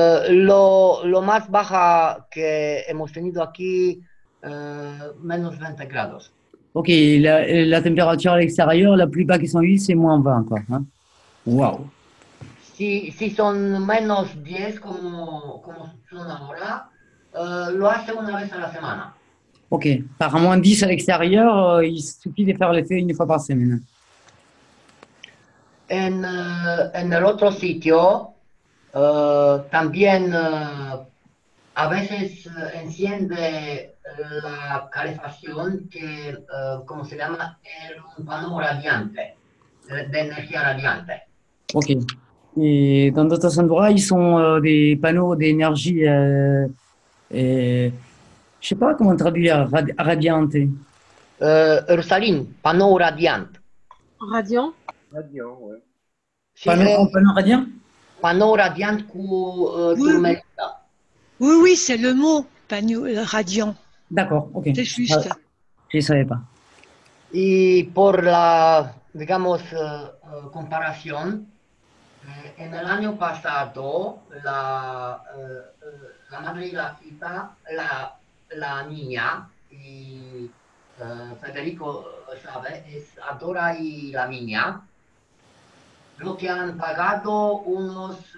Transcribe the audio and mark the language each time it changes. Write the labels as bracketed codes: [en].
[es] Lo más baja que hemos tenido aquí, menos 20 grados. [fr] Ok, la température à l'extérieur, la plus bas qui sont eu, c'est moins 20, quoi. Hein? Wow. [es] Si son menos 10, como son ahora, lo hace una vez a la semana. [fr] Ok, par moins 10 à l'extérieur, il suffit de faire l'effet 1 fois par semaine. [es] En el otro sitio, también a veces enciende la calefacción que, ¿cómo se llama? [fr] Un panneau [es] radiante, de energía radiante. Ok. [fr] Et dans d'autres endroits, ils sont des panneaux d'énergie, je ne sais pas comment traduire, radiante. Ursaline, panneau radiant. Radiant? Radiant, ouais. Panneau radiant? Panneau radiant oui. Oui, c'est le mot, panneau radiant. D'accord, ok. C'est juste. Je ne savais pas. [es] Y por la, digamos, comparación, en el año pasado, la madre y la hija, la niña, y Federico sabe, es Adora y la niña, lo que han pagado unos